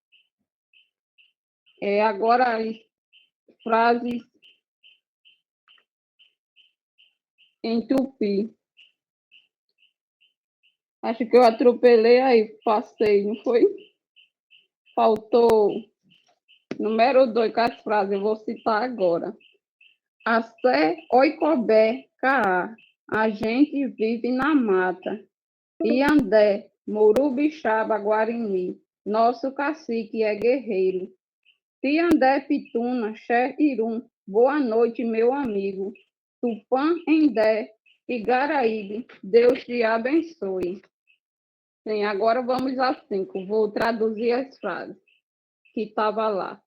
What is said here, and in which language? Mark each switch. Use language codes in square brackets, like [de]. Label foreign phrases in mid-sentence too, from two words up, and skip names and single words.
[pt] Agora as frases em tupi. Acho que eu atropelei aí, passei, não foi? Faltou número 2 com as frases, eu vou citar agora. [tpw] Assé, oicobé, caá, [pt] a gente vive na mata. [tpw] Iandé, Morubixaba, Guarini, [pt] nosso cacique é guerreiro. [tpw] Tiandé, Pituna, Xé, Irum, [pt] boa noite, meu amigo. [tpw] Tupã, Endé, Igaraíbe, [pt] Deus te abençoe. Sim, agora vamos às 5. Vou traduzir as frases que estava lá.